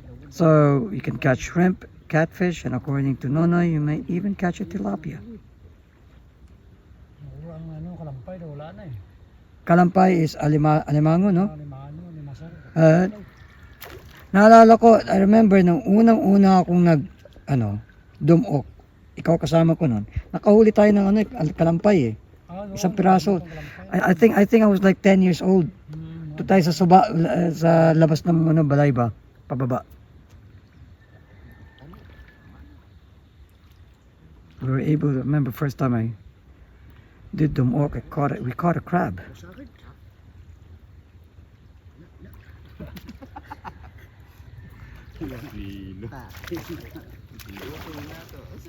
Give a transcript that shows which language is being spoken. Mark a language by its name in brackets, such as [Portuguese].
[English] So you can catch shrimp, catfish, and according to Nonoy, you might even catch a tilapia. [Filipino] Ang kalampay daw wala na eh. Kalampay is alimango, no? Limasar. Naalala ko, [English] I remember [Filipino] nung unang-una akong dumok. Ikaw kasama ko nun. Nakahuli tayo ng kalampay eh. Isang piraso. [English] I think I was like 10 years old. [Filipino] Ito tayo sa Suba, sa labas ng balay ba? Pababa. [English] We were able to remember first time I did dumok, we caught a crab. [Filipino] Lilo. Lilo ko na to.